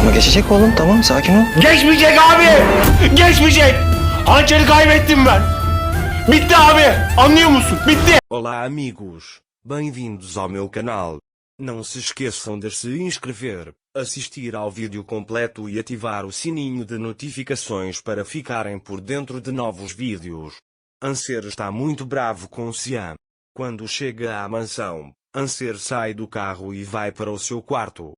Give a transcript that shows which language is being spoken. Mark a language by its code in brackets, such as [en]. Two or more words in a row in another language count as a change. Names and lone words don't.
[tr] Ama geçecek oğlum, tamam, sakin ol. Geçmeyecek abi. Geçmeyecek. Hançeri kaybettim ben. Bitti abi. Anlıyor musun? Bitti. [pt] Olá amigos, bem-vindos ao meu canal. Não se esqueçam de se inscrever, assistir ao vídeo completo e ativar o sininho de notificações para ficarem por dentro de novos vídeos. Anser está muito bravo com Xian. Quando chega à mansão, Anser sai do carro e vai para o seu quarto.